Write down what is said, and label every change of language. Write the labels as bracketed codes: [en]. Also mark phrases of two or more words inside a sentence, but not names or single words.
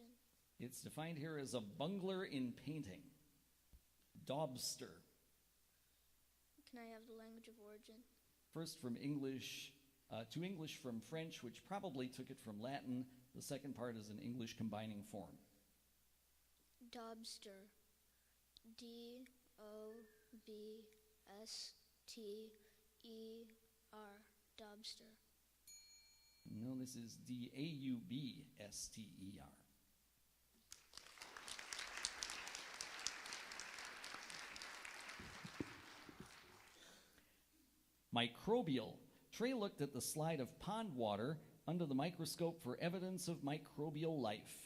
[en] It's defined here as a bungler in painting. Daubster. Can I have the language of origin? First from English to English from French, which probably took it from Latin. The second part is an English combining form. Daubster. D-O-B-S-T-E-R. Daubster. No, this is D-A-U-B-S-T-E-R. Microbial. Trey looked at the slide of pond water under the microscope for evidence of microbial life.